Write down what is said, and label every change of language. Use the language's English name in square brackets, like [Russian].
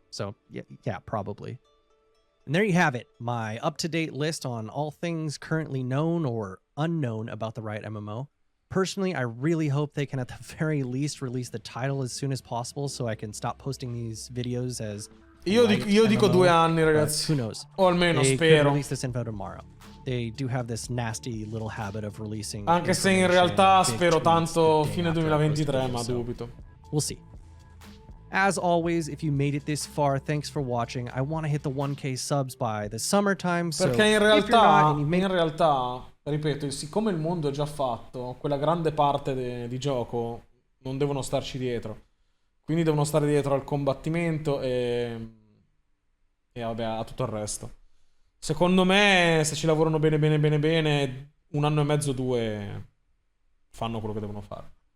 [English] So, yeah, probably. And there you have it, my up-to-date list on all things currently known or unknown about the Riot MMO. Personally, I really hope they can at the very least release the title as soon as possible so I can stop posting these videos as [Italian] Io dico 2 anni, ragazzi. [English] Who knows? [Italian] O almeno [English] they [Italian] spero. [English] could release this info tomorrow. They do have this nasty little habit of releasing. [Italian] Anche se in realtà spero tanto fine 2023, ma dubito. [English] We'll see. As always, if you made it this far, thanks for watching. I want to hit the 1K subs by the summertime. So [Italian] perché in realtà, ripeto, siccome il mondo è già fatto, quella grande parte di gioco non devono starci dietro. Quindi devono stare dietro al combattimento e vabbè, a tutto il resto. Secondo me, se ci lavorano bene, 1 anno e mezzo, 2, fanno quello che devono fare.